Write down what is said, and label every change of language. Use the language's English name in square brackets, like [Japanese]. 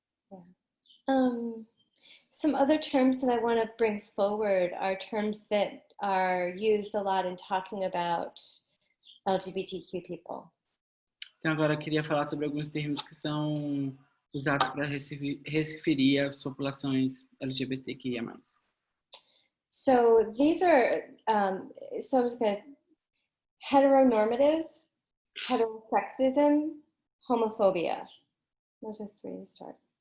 [English] Yeah. Some other terms that I want to bring forward are terms that are used a lot in talking about LGBTQ people. [Portuguese] Então agora eu queria falar sobre alguns termos que são usados para referir às populações LGBTQIA+. [English] So these are, so I'm just going to, heteronormative, heterosexism, homophobia. Those are 3 to start.